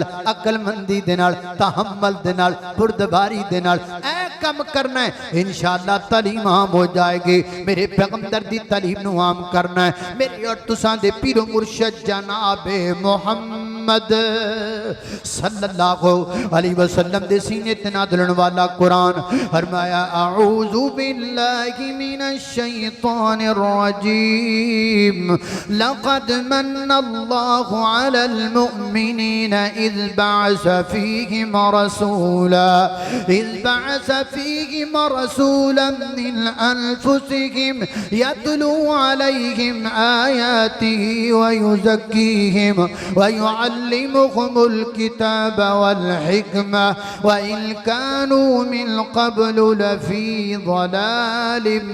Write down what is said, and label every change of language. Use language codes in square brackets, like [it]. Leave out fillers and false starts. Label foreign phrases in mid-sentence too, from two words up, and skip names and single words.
[pa] عقل مندی دے نال تحمل دے نال بردباری دے نال اے کم کرنا ہے انشاءاللہ تعلیم عام ہو جائے گی میرے پیغمبر دی تعلیم نو عام کرنا ہے میری اور تساں دے پیر و مرشد جناب محمد [ar] صلی اللہ علیہ وسلم [pa] دے سینے تنادلن والا قرآن فرمایا [ar] اعوذ باللہ من الشیطان الرجیم لقد من اللہ علی المؤمنین اذ بعث فیہم رسولا من انفسہم یتلو علیہم آیاته ویزکیہم ویعلمہم الکتاب والحکمہ وإن كانوا من قبل لفي ضلال